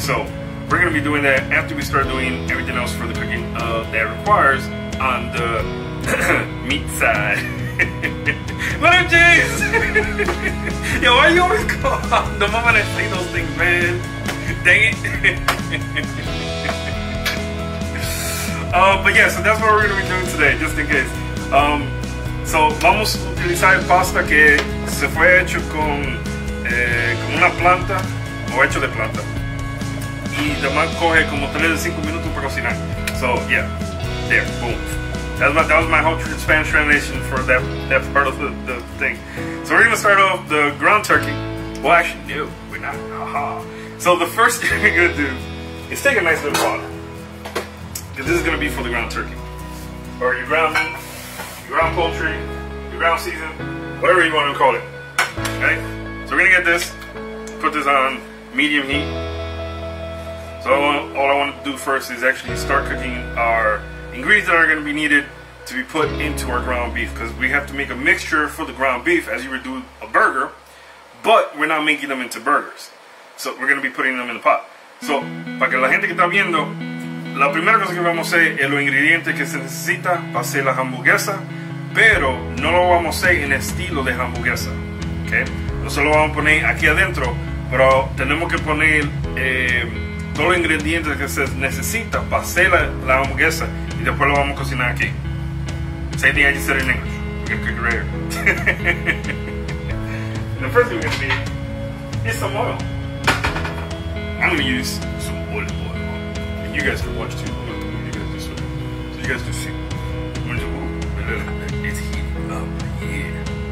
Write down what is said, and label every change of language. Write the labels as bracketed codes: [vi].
[en] So we're going to be doing that after we start doing everything else for the cooking that requires on the meat side. What up, James? Yo, why you always call the moment I say those things, man? Dang it. But yeah, so that's what we're going to be doing today, just in case. [es] So vamos a utilizar el pasta que se fue hecho con una planta o hecho de planta. Y además coge como 3 to 5 minutos para cocinar. [en] So yeah, there, boom. That was my whole Spanish translation for that part of the thing. So we're gonna start off the ground turkey. Well, actually, no, we're not. Haha. So the first thing we're gonna do is take a nice little pot, because this is gonna be for the ground turkey, or your ground meat, your ground poultry, your ground season, whatever you want to call it. Okay. So we're gonna get this, put this on medium heat. So all I want to do first is actually start cooking our ingredients that are going to be needed to be put into our ground beef, because we have to make a mixture for the ground beef as you would do a burger, but we're not making them into burgers. So we're going to be putting them in the pot. [es] So, para que la gente que está viendo, la primera cosa que vamos a hacer es los ingredientes que se necesita para hacer la hamburguesa, pero no lo vamos a hacer en estilo de hamburguesa. ¿Okay? Nosotros lo vamos a poner aquí adentro, pero tenemos que poner todos los ingredientes que se necesita para hacer la hamburguesa, y después lo vamos a cocinar aquí. [en] Same thing I just said in English. We're gonna cook it right here. And the first thing we're gonna need is some oil. I'm gonna use some olive oil. And you guys can watch too. I'm gonna move you guys this way. So you guys can see. I'm gonna do, ooh, it's heating up. Yeah.